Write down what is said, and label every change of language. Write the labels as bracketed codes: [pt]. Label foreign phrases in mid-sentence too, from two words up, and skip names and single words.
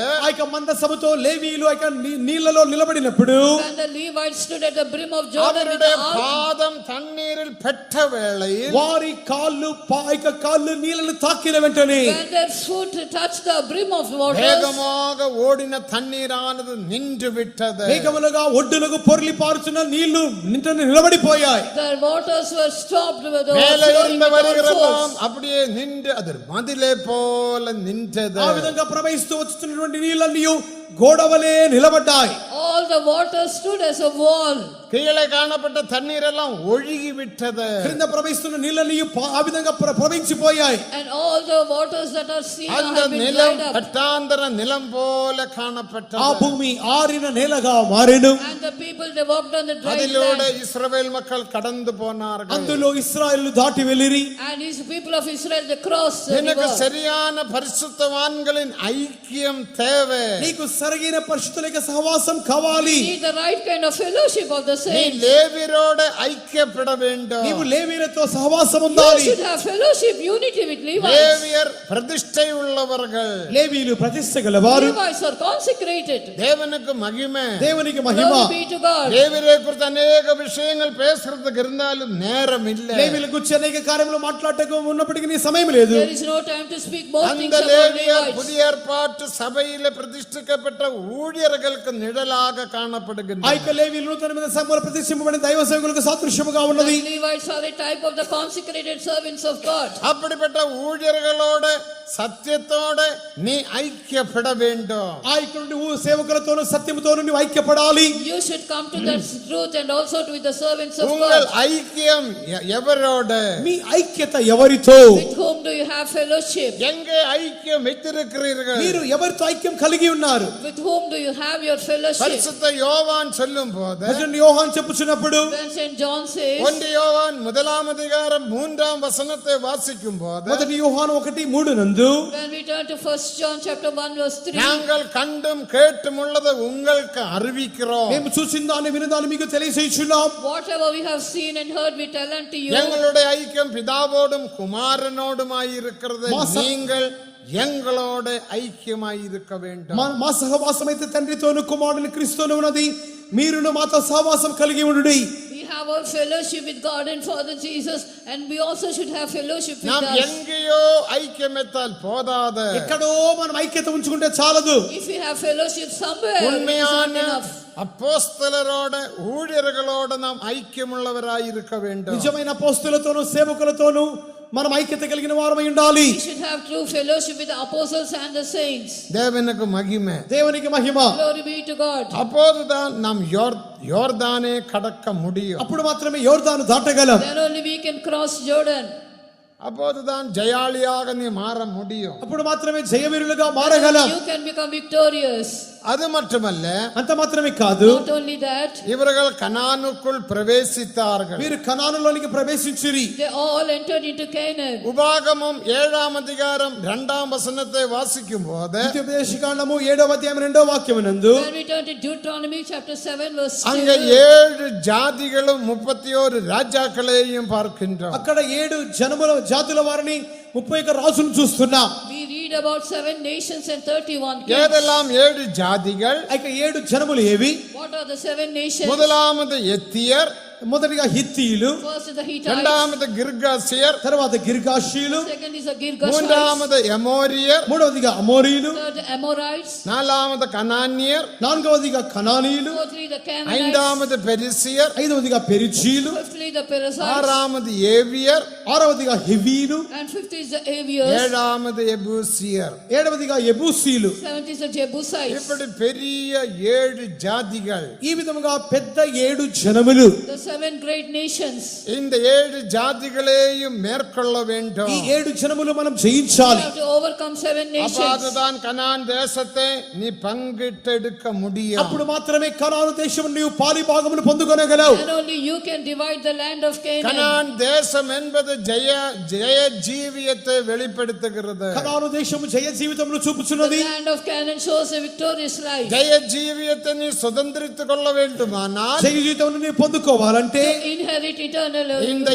[te] ఆ యొక్క మందసముతో లేవీయులు ఆ యొక్క నీళ్లలో నిలబడినప్పుడు [en] When the Levites stood at the brim of Jordan with [ta] அவருடைய [en] the ark, [ta] பாதம் தண்ணீரில் பெற்ற வேளையில் [te] వారి కాళ్ళు ఆ యొక్క కాళ్ళు నీళ్ళను తాకిన వెంటనే [en] when their foot touched the brim of waters, [ta] வேகமாக ஓடின தண்ணீரானது நின்று விட்டது. [te] వేగములుగా ఒడ్డునకు పొర్లి పారుచున్న నీళ్లు నిలబడిపోయాయి. [en] the waters were stopped with the [ta] மேலே [en] flowing [ta] இருந்து [en] without [ta] வருகிறதாம் [en] force. [ta] அப்படியே நின்று அது மதிலே போல நின்றது. [te] ఆ విధంగా ప్రవహిస్తూ వచ్చుతున్నటువంటి నీళ్ళన్నీ గోడవలే నిలబడ్డాయి. [en] All the waters stood as a wall. [ta] கீழே காணப்பட்ட தண்ணீர் எல்லாம் ஒழுகி விட்டது. [te] క్రింద ప్రవహిస్తున్న నీళ్ళన్నీ ఆ విధంగా ప్రవహించిపోయాయి. [en] And all the waters that are seen [ta] அந்த [en] have been [ta] நிலம் [en] dried up. [ta] பட்டாந்தர நிலம் போல [te] ఆ [ta] காணப்பட்டது. [te] భూమి ఆరిన నేలగా మారెను. [en] And the people, they walked on the dry [ta] அதிலோட [en] land. [ta] இஸ்ரவேல் மக்கள் கடந்து போனார்கள். [te] అందులో ఇశ్రాయేలు దాటి వెళ్ళిరి. [en] And his people of Israel, they crossed the [ta] எனக்கு [en] river. [ta] சரியான பரிசுத்தவான்களின் ஐக்கியம் தேவை. [te] నీకు సరైన పరిశుద్ధుల యొక్క సహవాసం కావాలి. [en] You need the right kind of fellowship of the [ta] நீ [en] saints. [ta] லேவியரோட ஐக்கியப்பட வேண்டும். [te] నీవు లేవీయులతో సహవాసం [en] You [te] ఉండాలి. [en] should have fellowship, unity with Levites. [ta] லேவியர் பிரதிஷ்டை உள்ளவர்கள். [te] లేవీయులు ప్రతిష్ఠ గలవారు. [en] Levites are consecrated. [ta] தேவனுக்கு மகிமை. [te] దేవునికి మహిమ. [en] Glory be to God. [ta] லேவியரை குறித்து அநேக விஷயங்கள் பேசுறதுக்கு இருந்தாலும் நேரம் இல்லை. [te] లేవీయుల గురించి అనేక కార్యములు మాట్లాడటకు ఉన్నప్పటికీ నీ సమయం లేదు. [en] There is no time to speak more things [ta] அந்த [en] about [ta] லேவியர் [en] Levites. [ta] புதிய ஏற்பாட்டு சபையில பிரதிஷ்டிக்கப்பட்ட ஊழியர்களுக்கு நிழலாக [te] ఆ [ta] காணப்படுகின்றனர். [te] యొక్క లేవీయులు నూతన మీద సంఘములో ప్రతిష్ఠింపబడిన దైవ సేవకులకు సాదృశ్యముగా ఉన్నది. [en] The Levites are a type of the consecrated servants of God. [ta] அப்படிப்பட்ட ஊழியர்களோட சத்தியத்தோட நீ ஐக்கியப்பட வேண்டும். [te] ఆ యొక్క సేవకులతోను సత్యముతోను నీవు ఐక్యపడాలి. [en] You should come to that truth and also to the servants of [ta] உங்கள் [en] God. [ta] ஐக்கியம் எவரோட? [te] మీ ఐక్యత ఎవరితో? [en] With whom do you have fellowship? [ta] எங்கே ஐக்கியம் வைத்திருக்கிறீர்கள்? [te] మీరు ఎవరితో ఐక్యం కలిగి ఉన్నారు? [en] With whom do you have your fellowship? [ta] பரிசுத்த யோவான் சொல்லும் போது [te] భజన యోహాను చెప్పుచున్నప్పుడు [en] When St. John says, [ta] 1 யோவான் 1 வசனத்தை வாசிக்கும் போது [te] మొదటి యోహాను 1:3 నందు [en] when we turn to 1 John chapter 1 verse 3, [ta] நாங்கள் கண்டும் கேட்டும் உள்ளதை உங்களுக்கு அறிவிக்கிறோம். [te] మేము చూసిందాన్ని వినదాన్ని మీకు తెలియజేయుచున్నాం. [en] whatever we have seen and heard, we tell unto you. [ta] எங்களுடைய ஐக்கியம் பிதாவோடும் குமாரனோடுமாய் இருக்கிறது. மாச- நீங்கள் எங்களோட ஐக்கியமாய் இருக்க வேண்டும். [te] మా సహవాసం అయితే తండ్రితోను కుమారుని క్రీస్తుతోను ఉన్నది. మీరును మాతో సహవాసం కలిగి ఉండుడి. [en] We have our fellowship with God and Father Jesus, and we also should have fellowship with [ta] நாம் [en] us. [ta] எங்கேயோ ஐக்கியமெத்தால் போதாது. [te] ఎక్కడో మనం ఐక్యత ఉంచుకుంటే చాలదు. [en] If we have fellowship somewhere, it is not [ta] உண்மையான [en] enough. [ta] அப்போஸ்தலரோட ஊழியர்களோட நாம் ஐக்கியமுள்ளவராய் இருக்க வேண்டும். [te] నిజమైన అపోస్తలులతోను సేవకులతోను మనం ఐక్యత కలిగిన వారమై ఉండాలి. [en] We should have true fellowship with the apostles and the saints. [ta] தேவனுக்கு மகிமை. [te] దేవునికి మహిమ. [en] Glory be to God. [ta] அப்போதுதான் நாம் யோர்தானே கடக்க முடியும். [te] అప్పుడు మాత్రమే యోర్దాను దాటగలం. [en] Then only we can cross Jordan. [ta] அப்போதுதான் ஜெயாளியாக நீ மாற முடியும். [te] అప్పుడు మాత్రమే జయవీరులుగా మారగలం. [en] You can become victorious. [ta] அது மட்டுமல்ல, [te] అంత మాత్రమే కాదు, [en] Not only that, [ta] இவர்கள் கனானுக்குள் பிரவேசித்தார்கள். [te] మీరు కనానులోనికి ప్రవేశించిరి. [en] they all entered into Canaan. [ta] உபாகமம் 7 வசனத்தை வாசிக்கும் போது [te] ద్వితీయోపదేశకాండము 7:2 [en] When we turn to Deuteronomy chapter 7 verse [ta] அங்க [en] 2, [ta] 7 ஜாதிகளும் 31 ராஜாக்களையும் பார்க்கின்றோம். [te] అక్కడ 7 జాతుల వారిని 31 రాజులను చూస్తున్నా. [en] We read about 7 nations and 31 kings. [ta] ஏதெல்லாம் 7 ஜாதிகள்? [te] ఇక 7 జనములు ఏవి? [en] What are the 7 nations? [ta] முதலாவது எத்தியர், [te] మొదటిగా హిత్తీయులు, [en] First is the Hittites. [ta] இரண்டாவது கிர்காசியர், [te] తర్వాత గిర్గాషీయులు, [en] Second is the Girgashites. [ta] மூன்றாவது எமோரியர், [te] మూడవదిగా అమోరీయులు, [en] Third, Amorites. [ta] நாலாவது கனானியர், [te] నాలుగవదిగా కనానీయులు, [en] Fourthly, the Canaanites. [ta] ஐந்தாவது பெரிசியர், [te] ఐదవదిగా పెరిజీలు, [en] Fifthly, the Perizzites. [ta] ஆறாவது ஏவியர், [te] ఆరవదిగా హెవీలు, [en] And fifth is the Aviers. [ta] ஏழாவது எபூசியர். [te] ఏడవదిగా యెబూసీలు. [en] Seventh is the Jebusites. [ta] இப்படி பெரிய 7 ஜாதிகள். [te] ఈ విధముగా పెద్ద 7 జనములు. [en] The 7 great nations. [ta] இந்த 7 ஜாதிகளையும் மேற்கொள்ள வேண்டும். [te] ఈ 7 జనములు మనం [en] You [te] జయించాలి. [en] have to overcome 7 nations. [ta] அப்பதான் கனான் தேசத்தை நீ பங்கிட்டெடுக்க முடியும். [te] అప్పుడు మాత్రమే కనాను దేశము నీవు పాలి భాగమును పొందుకొనగలవు. [en] And only you can divide the land of Canaan. [ta] கனான் தேசம் என்பது ஜெய ஜீவியத்தை வெளிப்படுத்துகிறது. [te] కనాను దేశము జయ జీవితమును [en] The [te] చూపుచున్నది. [en] land of Canaan shows a victorious life. [ta] ஜெய ஜீவியத்தை நீ சுதந்திரித்துக் கொள்ள வேண்டுமானால் [te] జయ జీవితమును నీవు పొందుకోవాలంటే [en] To inherit eternal [ta] இந்த